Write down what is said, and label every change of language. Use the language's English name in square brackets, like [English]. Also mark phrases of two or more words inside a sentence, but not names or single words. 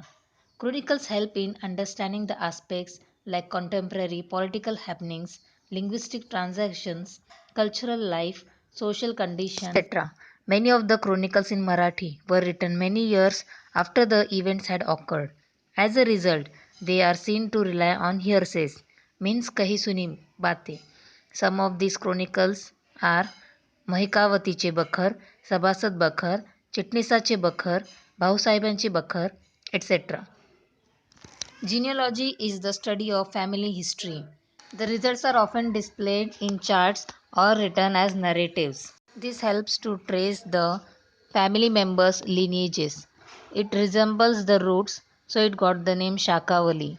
[English] Chronicles help in understanding the aspects like contemporary political happenings, linguistic transactions, cultural life, social conditions, etc. Many of the chronicles in Marathi were written many years after the events had occurred. As a result, they are seen to rely on hearsays, means [Hindi] कही सुनी बातें. [English] Some of these chronicles are महिकावतीचे बखर, सभासद बखर, चिटणीसाचे बखर, भाऊसाहेबांचे बखर, etc. Genealogy is the study of family history. The results are often displayed in charts or written as narratives. This helps to trace the family members' lineages. It resembles the roots, so it got the name Shakavali.